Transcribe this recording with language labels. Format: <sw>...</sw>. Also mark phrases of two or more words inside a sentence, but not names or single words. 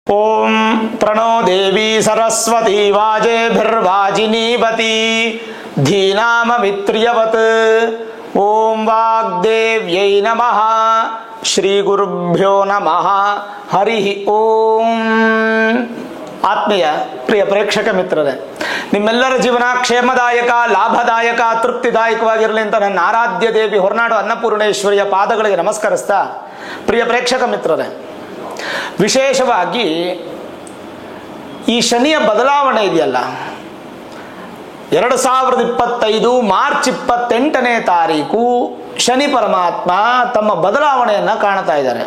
<sa>ओम प्रणो देवी सरस्वती वाजेभिर्वाजिनीवती धीनाममित्र्यवत् ओम वाग्देव्यै नमः श्री गुरुभ्यो नमः हरि ओम।</sa> <kn>ಆತ್ಮೀಯ ಪ್ರಿಯ ಪ್ರೇಕ್ಷಕ ಮಿತ್ರರೇ, ನಿಮ್ಮೆಲ್ಲರ ಜೀವನ ಕ್ಷೇಮದಾಯಕ, ಲಾಭದಾಯಕ, ತೃಪ್ತಿದಾಯಕವಾಗಿರಲಿ ಅಂತ ನನ್ನ ಆರಾಧ್ಯ ದೇವಿ ಹೊರನಾಡು ಅನ್ನಪೂರ್ಣೇಶ್ವರಿಯ ಪಾದಗಳಿಗೆ ನಮಸ್ಕರಿಸ್ತಾ, ಪ್ರಿಯ ಪ್ರೇಕ್ಷಕ ಮಿತ್ರರೇ, ವಿಶೇಷವಾಗಿ ಈ ಶನಿಯ ಬದಲಾವಣೆ ಇದೆಯಲ್ಲ, 2025 ಮಾರ್ಚ್ 28ನೇ ತಾರೀಕು ಶನಿ ಪರಮಾತ್ಮ ತಮ್ಮ ಬದಲಾವಣೆಯನ್ನು ಕಾಣ್ತಾ ಇದ್ದಾರೆ.</kn>